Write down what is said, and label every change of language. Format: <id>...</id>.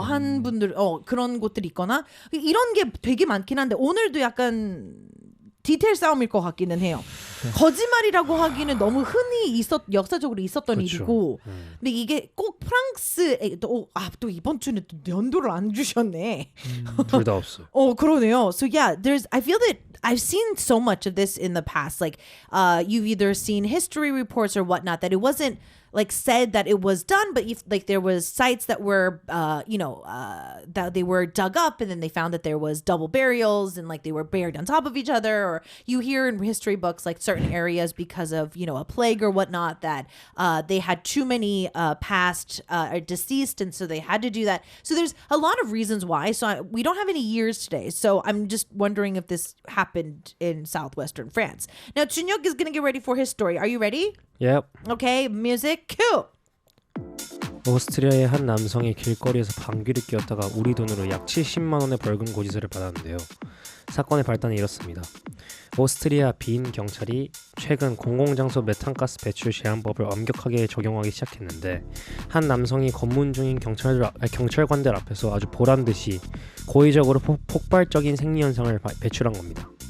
<ko>한 분들 그런 곳들이 있거나 이런 게 되게 많긴 한데 오늘도 약간 디테일 싸움일 것 같기는 해요. 거짓말이라고 하기는 너무 흔히 역사적으로 있었던 그렇죠. 일이고, 근데 이게 꼭 프랑스에 또 이번 주는 또 연도를 안 주셨네. 둘 다 없어요. 그러네요.</ko> <en>So yeah, I feel that I've seen so much of this in the past. Like, you've either seen history reports or whatnot that it wasn't like said that it was done, but if like there was sites that were, that they were dug up and then they found that there was double burials and like they were buried on top of each other, or you hear in history books like certain areas because of a plague or whatnot that they had too many past or deceased, and so they had to do that. So there's a lot of reasons why. So we don't have any years today. So I'm just wondering if this happened in southwestern France. Now Chunyuk is gonna get ready for his story. Are you ready? Yep. Okay, music cue.</en> <ko>오스트리아의 한 남성이 길거리에서 방귀를 뀌었다가 우리 돈으로 약 70만 원의 벌금 고지서를 받았는데요. 사건의 발단은 이렇습니다. 오스트리아 빈 경찰이 최근 공공장소 메탄가스 배출 제한법을 엄격하게 적용하기 시작했는데 한 남성이 검문 중인 경찰관들 앞에서 아주 보란듯이 고의적으로 폭발적인 생리 현상을 배출한 겁니다.</ko>